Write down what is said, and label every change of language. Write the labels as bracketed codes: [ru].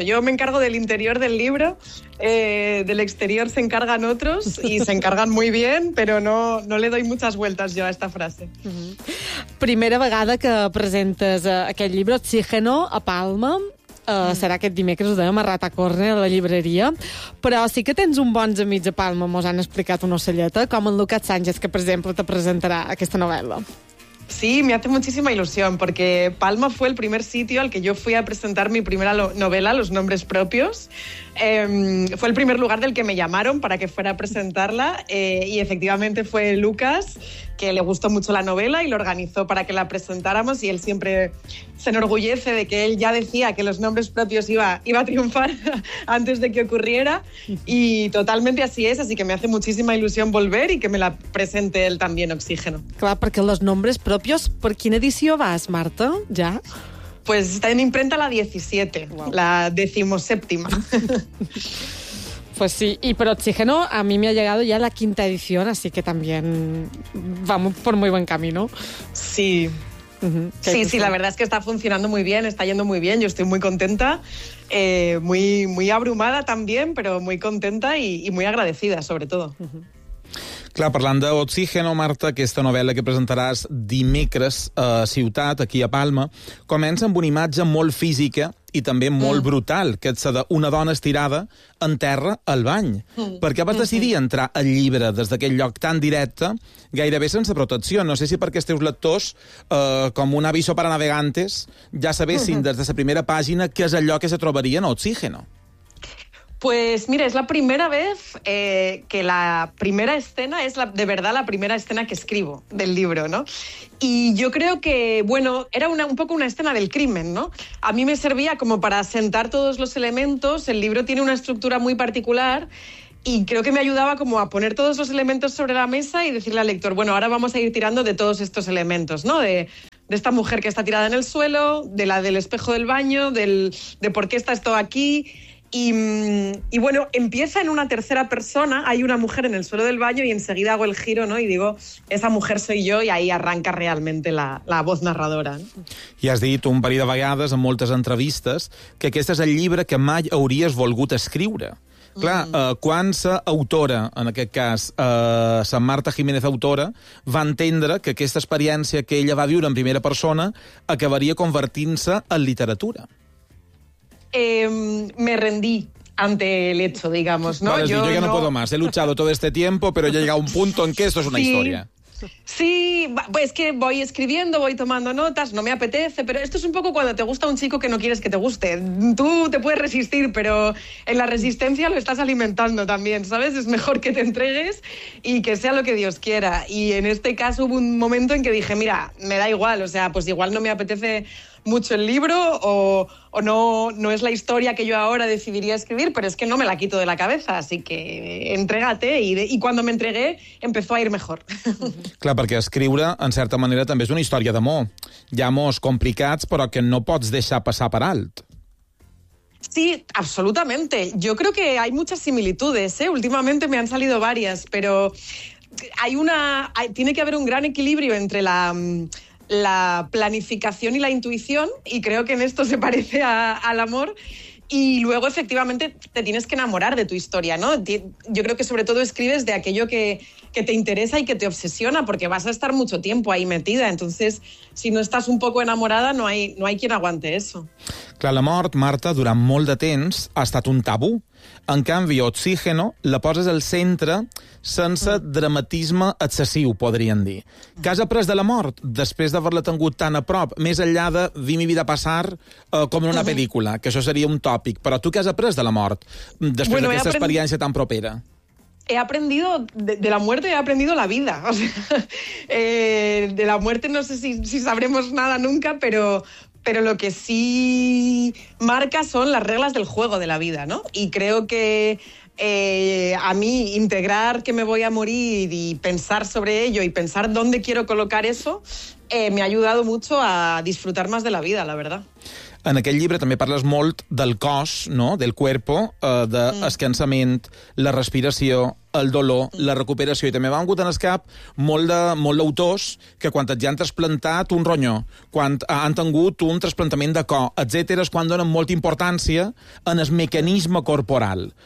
[es] Yo me encargo del interior del libro, del exterior se encargan otros y se encargan muy bien, pero no le doy muchas vueltas yo a esta frase. [ca] Primera vegada que presentes aquest llibre, Oxígeno, a Palma. Serà aquest dimecres, ho dèiem, a Rata Corner, a la llibreria. Però sí que tens un bons amics a Palma, mos han explicat una ocelleta, com en Lucas Sánchez, que, per exemple, te presentarà aquesta novel·la. [es] Sí, me hace muchísima ilusión, porque Palma fue el primer sitio al que yo fui a presentar mi primera novela, Los nombres propios. Fue el primer lugar del que me llamaron para que fuera a presentarla, y efectivamente fue Lucas, que le gustó mucho la novela y lo organizó para que la presentáramos, y él siempre se enorgullece de que él ya decía que Los nombres propios iba a triunfar antes de que ocurriera, y totalmente así es, así que me hace muchísima ilusión volver y que me la presente él también, Oxígeno. Claro, porque Los nombres propios, ¿por quién edició vas, Marta, ya? Pues está en imprenta la 17, wow. La 17ª. Pues sí, y por Oxígeno a mí me ha llegado ya la 5ª edición, así que también vamos por muy buen camino. Sí. Uh-huh. Sí, sí, la verdad es que está funcionando muy bien, está yendo muy bien, yo estoy muy contenta, muy, muy abrumada también, pero muy contenta y muy agradecida, sobre todo. Uh-huh. [ca] Clar, parlant d'Oxígeno, Marta, aquesta novel·la que presentaràs dimecres a Ciutat, aquí a Palma, comença amb una imatge molt física i també molt brutal, que és la d'una dona estirada en terra al bany. Per què vas decidir entrar al llibre des d'aquest lloc tan directe, gairebé sense protecció? No sé si perquè els teus lectors, com un [es] aviso para navegantes, [ca] ja sabessin des de la primera pàgina què és allò que se trobaria en Oxígeno. [es] Pues mire, es la primera vez que la primera escena es la primera escena que escribo del libro, ¿no? Y yo creo que, bueno, era un poco una escena del crimen, ¿no? A mí me servía como para asentar todos los elementos, el libro tiene una estructura muy particular y creo que me ayudaba como a poner todos los elementos sobre la mesa y decirle al lector, bueno, ahora vamos a ir tirando de todos estos elementos, ¿no? De esta mujer que está tirada en el suelo, de la del espejo del baño, de por qué está esto aquí. Y bueno, empieza en una tercera persona, hay una mujer en el suelo del baño y enseguida hago el giro, ¿no? Y digo, esa mujer soy yo, y ahí arranca realmente la voz narradora, ¿no? [ca] I has dit un parell de vegades en moltes entrevistes que aquest és el llibre que mai hauries volgut escriure. Clar, quan sa autora, en aquest cas, sa Marta Jiménez autora, va entendre que aquesta experiència que ella va viure en primera persona acabaria convertint-se en literatura? [es] Me rendí ante el hecho, digamos, ¿no? Vale, yo ya no puedo más, he luchado todo este tiempo, pero ya he llegado a un punto en que esto es una historia. Sí, pues es que voy escribiendo, voy tomando notas, no me apetece, pero esto es un poco cuando te gusta un chico que no quieres que te guste. Tú te puedes resistir, pero en la resistencia lo estás alimentando también, ¿sabes? Es mejor que te entregues y que sea lo que Dios quiera. Y en este caso hubo un momento en que dije, mira, me da igual, o sea, pues igual no me apetece mucho el libro o no es la historia que yo ahora decidiría escribir, pero es que no me la quito de la cabeza, así que entrégate. Y cuando me entregué, empezó a ir mejor. [ca] Clar, perquè escriure, en certa manera, també és una història d'amor. Hi ha amors complicats, però que no pots deixar passar per alt. [es] Sí, absolutamente. Yo creo que hay muchas similitudes, ¿eh? Últimamente me han salido varias, pero hay una, tiene que haber un gran equilibrio entre la planificación y la intuición, y creo que en esto se parece al amor. Y luego, efectivamente, te tienes que enamorar de tu historia, ¿no? Yo creo que sobre todo escribes de aquello que te interesa y que te obsesiona, porque vas a estar mucho tiempo ahí metida. Entonces, si no estás un poco enamorada, no hay quien aguante eso. [ca] Clar, la mort, Marta, durant molt de temps ha estat un tabú. En canvi, Oxígeno la poses al centre sense dramatisme excessiu, podríem dir. Què has après de la mort, després d'haver-la tingut tan a prop, més enllà de vi mi vida passar com en una pel·lícula, que això seria un tòpic, però tu què has après de la mort, després d'aquesta experiència tan propera? [es] He aprendido de la muerte, he aprendido la vida. O sea, de la muerte no sé si sabremos nada nunca, pero lo que sí marca son las reglas del juego de la vida, ¿no? Y creo que a mí integrar que me voy a morir y pensar sobre ello y pensar dónde quiero colocar eso me ha ayudado mucho a disfrutar más de la vida, la verdad. [ca] En aquest llibre també parles molt del cos, no? [es] Del cuerpo, [ca] del cansament, la respiració, el dolor, la recuperació. I també m'ha vingut en el cap molt d'autors que quan ja han trasplantat un ronyó, quan han tingut un trasplantament de cor, etc., és quan donen molta importància en el mecanisme corporal.